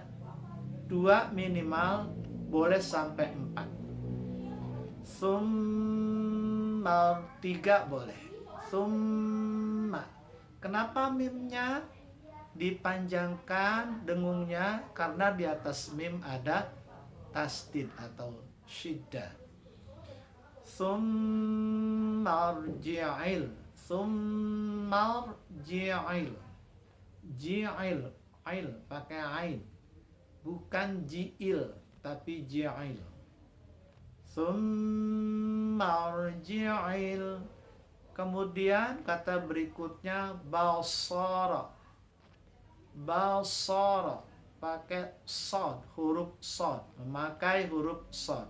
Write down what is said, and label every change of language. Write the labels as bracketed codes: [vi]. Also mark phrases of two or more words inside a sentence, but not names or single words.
[id] 2 minimal, boleh sampai 4. Summa 3 boleh. Summa. Kenapa mimnya dipanjangkan dengungnya? Karena di atas mim ada tasdid atau syiddah. [ar] ثم ارجع. ثم ارجع. [id] Ji'il. ji'il, pakai ain. Bukan ji'il, tapi ji'il. [ar] ثم ارجع. [id] Kemudian kata berikutnya basara. Basara pakai sod, huruf sod, memakai huruf sod.